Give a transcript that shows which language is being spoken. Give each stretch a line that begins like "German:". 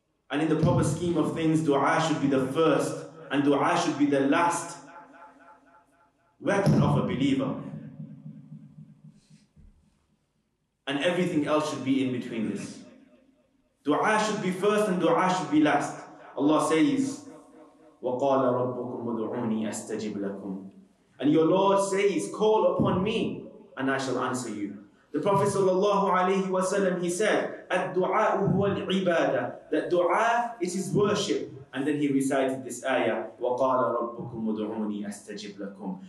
English: And in the proper scheme of things, dua should be the first and dua should be the last weapon of a believer. And everything else should be in between this. Dua should be first and dua should be last. Allah says,
Arabic: وَقَالَ رَبُّكُمْ وَدُعُونِي أَسْتَجِبْ لَكُمْ.
English: And your Lord says, call upon me and I shall answer you. The Prophet sallallahu alayhi wa sallam, he said,
Arabic: الدعاء هو العبادة,
English: that dua is his worship. And then he recited this ayah,
Arabic: وَقَالَ رَبُّكُمْ وَدُعُونِي أَسْتَجِبْ لَكُمْ.